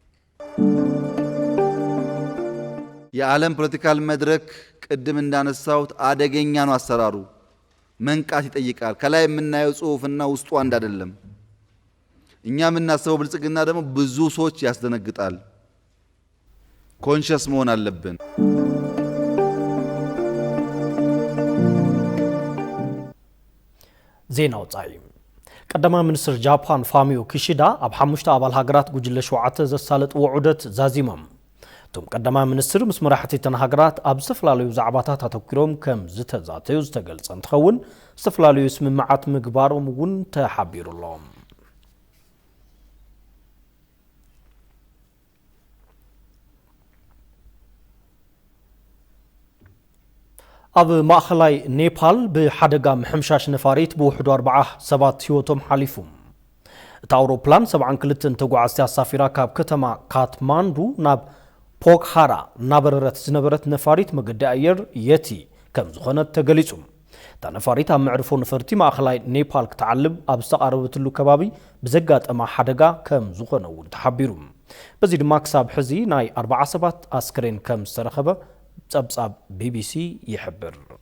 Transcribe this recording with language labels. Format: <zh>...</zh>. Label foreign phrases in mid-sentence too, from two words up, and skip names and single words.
<am>የዓለም ፖለቲካል መድረክ ቅድም እንዳነሳሁት አደገኛ ነው። አሰራሩ መንቃት ይጠይቃል። ከላይ የምናየው ጽሁፍና ውስጡ አንድ አይደለም። እኛ የምናስበው ብልጽግና ደግሞ ብዙ ሰዎች ያስደነግጣል። ኮንሸስ መሆን አለብን።</am> <ti>ዜናው ጻይ ቀዳማ ሚኒስትር ጃፓን ፋሚዮ ኪሺዳ ኣብ ሓሙሽተ ኣባል ሃገራት ጉጅለ ሸውዓተ ዘሳለጥ ውዑደት ዛዚሞም እቶም ቀዳማ ሚኒስትር ምስ መራሕቲ እተን ሃገራት ኣብ ዝተፈላለዩ ዛዕባታት ኣተኪሮም ከም ዝተዛተዩ ዝተገልጸ እንትኸውን ዝተፈላለዩ ስምምዓት ምግባሮም እውን ተሓቢሩሎም። ኣብ ማእኸላይ ኔፓል ብሓደጋ ምሕምሻሽ ነፋሪት ብውሕዱ 4 ሰባት ህይወቶም ሓሊፉ الأوروبلان 72 تጓዓዝቲ ኣሳፊራ ካብ ከተማ ካትማንዱ ናብ ፖክሃራ ናበረረት ዝነበረት ነፋሪት መገዲ ኣየር የቲ ከም ዝኾነት ተገሊጹ እታ ነፋሪት ኣብ መዕርፎ ነፈርቲ ማእኸላይ ኔፓል ክትዓልብ ኣብ ዝተቓረበትሉ ከባቢ ብዘጋጠማ ሓደጋ ከም ዝኾነ እውን ተሓቢሩ በዚ ድማ ክሳብ ሕዚ ናይ 47 ኣስክሬን ከም ዝተረኸበ ጸብጻብ ቢቢሲ ይሕብር</ti>